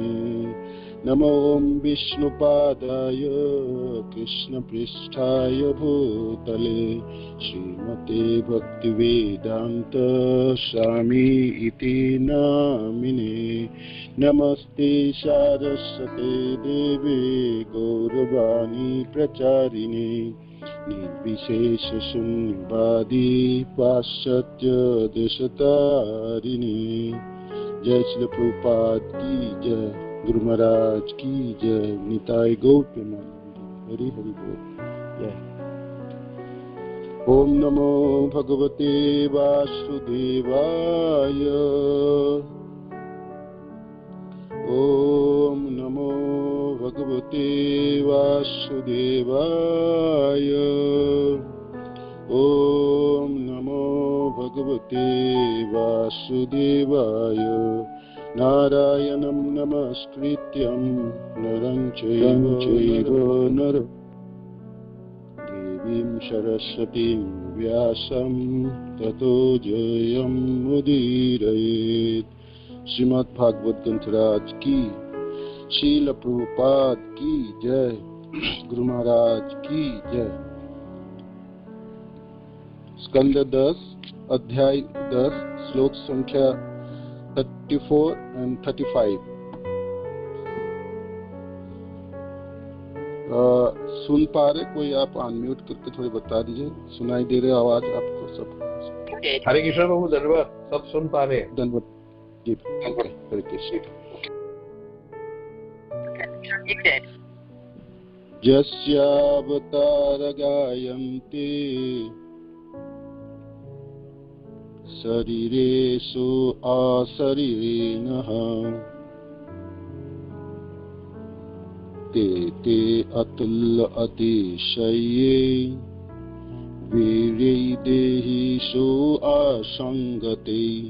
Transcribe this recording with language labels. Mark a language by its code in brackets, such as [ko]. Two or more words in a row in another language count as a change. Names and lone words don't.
[sa] नमो विष्णुपादाय कृष्णपृष्ठाय भूतले श्रीमते भक्तिवेदांत स्वामी इति नामिने। नमस्ते सारस्वते देवे गौरवाणी प्रचारिणे निर्विशेष शून्यवादी पाश्चात्य देशतारिणे। [hi] जय श्री प्रभुपाद की जय, गुरु महाराज की जय, निताय गौर प्रेमानंद, हरि हरि बोल। [sa] जय। ओम नमो भगवते वासुदेवाय। ओम नमो भगवते वासुदेवाय। ओम नमो भगवते वासुदेवाय। नारायणं नमस्कृत्यं नरं चैव देवीं सरस्वतीं व्यासं ततो जयमुदीरयेत्। [hi] श्रीमद् भागवत ग्रंथराज की, श्रील प्रभुपाद की जय, गुरु महाराज की जय। स्कंद 10 अध्याय 10 श्लोक संख्या 34 and 35। सुन पा रहे कोई? आप अनम्यूट करके थोड़ी बता दीजिए। सुनाई दे रहे आवाज आपको सब? हरे कृष्ण प्रभु, धन्यवाद। सब सुन पा रहे? धन्यवाद जी। हरे कृष्ण। [sa] यस्यावतार गायन्ते शरीरेषु अशरीरिणः ते ते अतुल्य अतिशये वीर्यै देहिषु असंगते